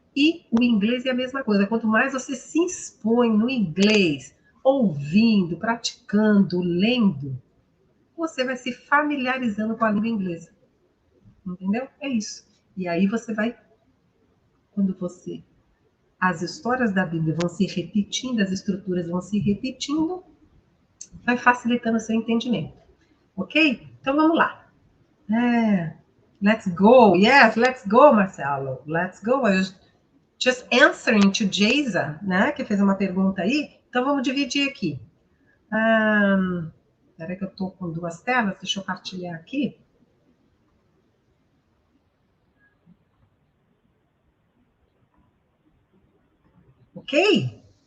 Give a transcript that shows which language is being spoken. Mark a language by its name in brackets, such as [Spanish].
[Portuguese] E o inglês é a mesma coisa, quanto mais você se expõe no inglês, ouvindo, praticando, lendo, você vai se familiarizando com a língua inglesa. Entendeu? É isso. E aí você vai, as histórias da Bíblia vão se repetindo, as estruturas vão se repetindo, vai facilitando o seu entendimento. Ok? Então vamos lá. [English] Let's go. Yes, let's go, Marcelo. Let's go. Just answering to Jason, né? [Portuguese] Que fez uma pergunta aí. Então, vamos dividir aqui. Espera que eu estou com duas telas. Deixa eu partilhar aqui. Ok?